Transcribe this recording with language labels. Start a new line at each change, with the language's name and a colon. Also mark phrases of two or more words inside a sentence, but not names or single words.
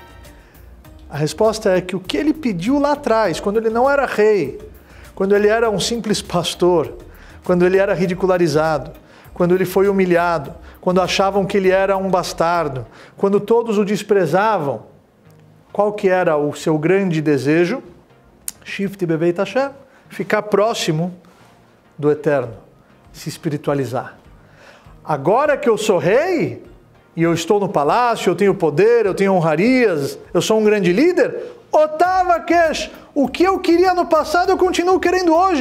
Portuguese: A resposta é que o que ele pediu lá atrás, quando ele não era rei, quando ele era um simples pastor, quando ele era ridicularizado, quando ele foi humilhado, quando achavam que ele era um bastardo, quando todos o desprezavam, qual que era o seu grande desejo?
Hebrew: שבתי בבית השם.
Portuguese: Ficar próximo do Eterno, se espiritualizar. Agora que eu sou rei, e eu estou no palácio, eu tenho poder, eu tenho honrarias, eu sou um grande líder,
Hebrew: אותבה קש,
Portuguese: o que eu queria no passado eu continuo querendo hoje.